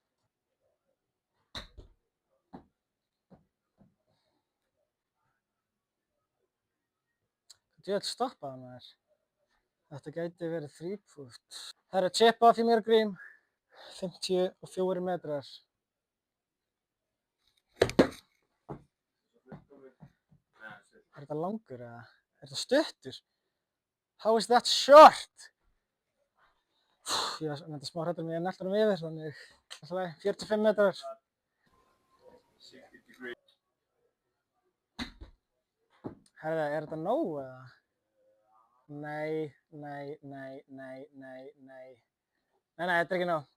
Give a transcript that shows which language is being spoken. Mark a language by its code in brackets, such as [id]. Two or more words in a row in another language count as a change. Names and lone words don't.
[is] Djöfull stoppaði maður. Þetta gæti verið 3-pút. Það er chip-off hjá mér og Grím. 54 metrar. Er þetta langur eða? Er þetta stuttur? [en] How is that short? [is] Ég var með þetta smá hræddur með ég nelti honum yfir, þannig 45 metrar. Herðu, er þetta nóg eða? Nei, þetta er ekki nóg.